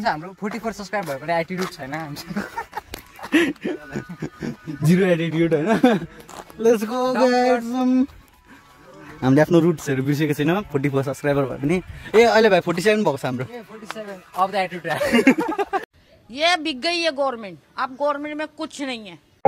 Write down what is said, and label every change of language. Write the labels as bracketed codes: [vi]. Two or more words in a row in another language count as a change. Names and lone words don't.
[ne] हाम्रो 44 सब्स्क्राइब भयो भने एटिट्युड छैन जिरो एटिट्युड होइन। [en] let's go guys. [ne] हामीले आफ्नो रुट्सहरू बिर्सेको छैन। 44 सब्सक्राइबर भयो पनि। ए अहिले भाइ 47 भएको छ हाम्रो। [en] 47 of the attitude. [hi] ये बिक गई है गवर्नमेंट। अब गवर्नमेंट में कुछ नहीं है।